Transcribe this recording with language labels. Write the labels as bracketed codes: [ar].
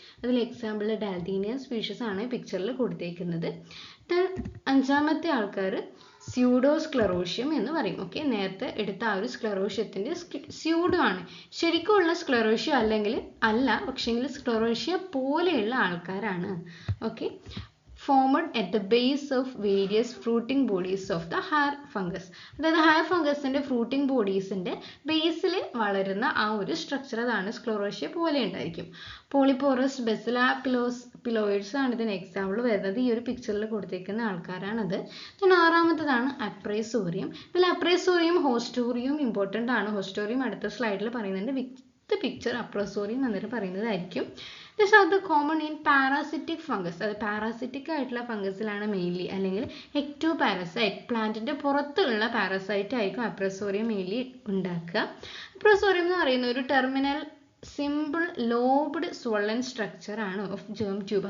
[ml] അതിൽ example ഡാൽഡീനിയ species ആണ് പിക്ചറിൽ കൊടുത്തേക്കുന്നത്. അഞ്ചാമത്തെ ആൾക്കാർ സ്യൂഡോസ്ക്ലെറോഷ്യം എന്ന് പറയും. ഓക്കെ, നേരത്തെ എടുത്ത ആ ഒരു സ്ക്ലെറോഷ്യത്തിന്റെ സ്യൂഡോ ആണ്. ശരിക്കുമുള്ള സ്ക്ലെറോഷ്യ പക്ഷേങ്കിൽ സ്ക്ലെറോഷ്യ പോലെയുള്ള ആൾക്കാരാണ്. [en] Okay, formed at the base of various fruiting bodies of the hair fungus. [ml] അതായത് ഹെയർ ഫംഗസിന്റെ ഫ്രൂട്ടിംഗ് ബോഡീസിന്റെ ബേസിൽ വളരുന്ന ആ ഒരു സ്ട്രക്ചർ അതാണ് സ്ക്ലെറോഷ്യ പോലെ ഉണ്ടായിരിക്കും. പോളിപോറസ് ബെസിലാപിലോയിഡ്സ് ആണ് ഇതിന് എക്സാമ്പിൾ വരുന്നത്. ഈ ഒരു പിക്ചറിൽ കൊടുത്തേക്കുന്ന ആൾക്കാരാണത്. പിന്നെ ആറാമത്തതാണ് അപ്രൈസോറിയം. ഇതിൽ അപ്രൈസോറിയം ഹോസ്റ്റോറിയം ഇമ്പോർട്ടൻ്റ് ആണ്. ഹോസ്റ്റോറിയം അടുത്ത സ്ലൈഡിൽ പറയുന്നുണ്ട്. വിത്ത് പിക്ചർ അപ്രൈസോറിയം എന്നിട്ട് പറയുന്നതായിരിക്കും. [en] These are the common in parasitic fungus. [ml] അത് പാരാസിറ്റിക് ആയിട്ടുള്ള ഫംഗസിലാണ് മെയിൻലി, അല്ലെങ്കിൽ എക്ടോപാരസൈറ്റ് പ്ലാന്റിന്റെ പുറത്തുള്ള പാരസൈറ്റ് ആയിരിക്കും അപ്രസോറിയം മെയിൻലി ഉണ്ടാക്കുക. [en] appressorium [ml] എന്ന് പറയുന്ന ഒരു [en] terminal simple lobed swollen structure [ml] ആണ് [en] Of germ tube.